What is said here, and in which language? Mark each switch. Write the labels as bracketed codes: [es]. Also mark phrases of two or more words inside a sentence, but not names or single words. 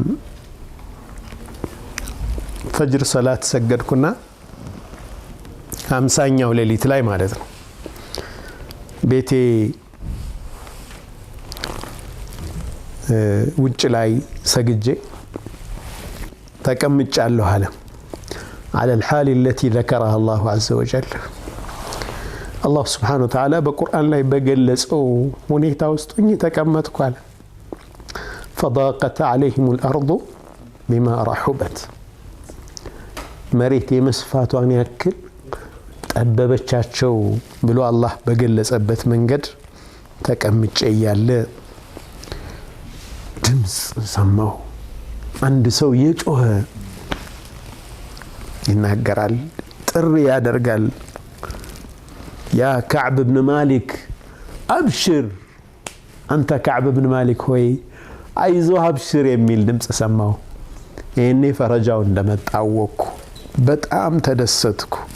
[am] ፈጅር ሰላት ሰገድኩና 50ኛው ሌሊት ላይ ማለት ነው ቤቴ ውጭ ላይ ሰግጄ ተቀምጫለሁ አለ [ar] على الحال التي ذكرها الله عز وجل الله سبحانه وتعالى [am] በቁርአን ላይ በገለጸው ሁኔታ ውስጥ ተቀመጥኩ አለ [ar] فضاقت عليهم الأرض بما رحبت [am] መሬት የመስፋቷን ያክል ጠበበቻቸው ብሎ አላህ በገለጸበት መንገድ ተቀምጬ ያለ ድምጽ ሰማሁ። አንድ ሰው የጮኸ ይናገራል፣ ጥሪ ያደርጋል። ያ ከዕብ ብን ማሊክ አብሽር፣ አንተ ከዕብ ብን ማሊክ ሆይ አይዞህ አብሽር የሚል ድምጽ ሰማሁ። ይሄኔ ፈረጃው እንደመጣ አወቅኩ። በጣም ተደሰትኩ።